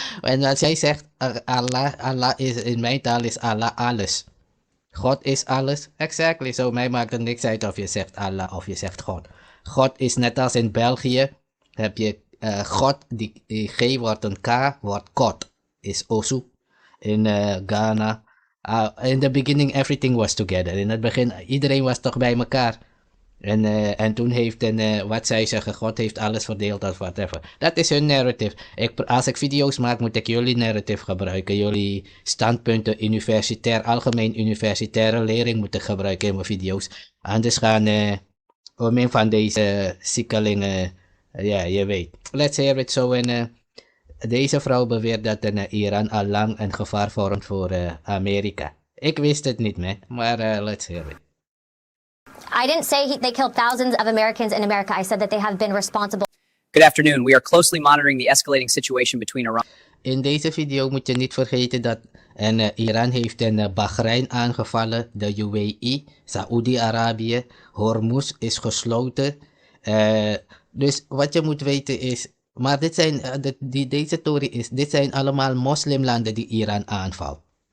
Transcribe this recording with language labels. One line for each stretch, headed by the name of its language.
Dutch: En als jij zegt Allah is, in mijn taal is Allah alles. God is alles. Exactly, zo mij maakt het niks uit of je zegt Allah of je zegt God. God is net als in België, heb je God, die G wordt een K, wordt kot. Is Osu. in Ghana.
English: In the beginning, everything was together.
Dutch: In het begin, iedereen was toch bij elkaar. En toen heeft wat zij zeggen, God heeft alles verdeeld of whatever. Dat is hun narrative. Als ik video's maak, moet ik jullie narrative gebruiken. Jullie standpunten, algemeen universitaire lering moet ik gebruiken in mijn video's. Anders gaan een van deze ziekelingen, ja, je weet.
English: Let's hear it so.
Dutch: Deze vrouw beweert dat Iran al lang een gevaar vormt voor Amerika. Ik wist het niet, man. Maar
English: let's hear it. I didn't say they killed thousands of Americans in America. I said that they have been responsible. Good afternoon. We are closely monitoring the escalating situation between Iran.
Dutch: In deze video moet je niet vergeten dat Iran heeft Bahrein aangevallen, de UAE, Saoedi-Arabië, Hormuz is gesloten. Dus wat je moet weten is, maar deze theorie is, dit zijn allemaal moslimlanden die Iran aanvalt.